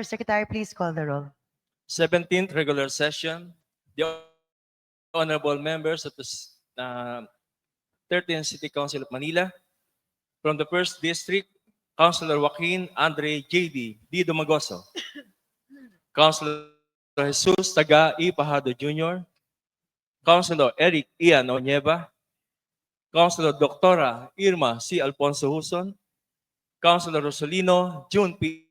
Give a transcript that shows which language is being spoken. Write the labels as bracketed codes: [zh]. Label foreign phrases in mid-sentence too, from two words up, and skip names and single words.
[en] Secretary, please call the roll. 17th regular session, the honorable members of the 13th City Council of Manila, from the 1st District, Councilor Joaquin Andre J.D. D. Dumagoso. Councilor Jesus Taga E. Pajado Jr. Councilor Eric Ian Onyeva. Councilor Doctora Irma C. Alfonso Huson. Councilor Rosalino June P.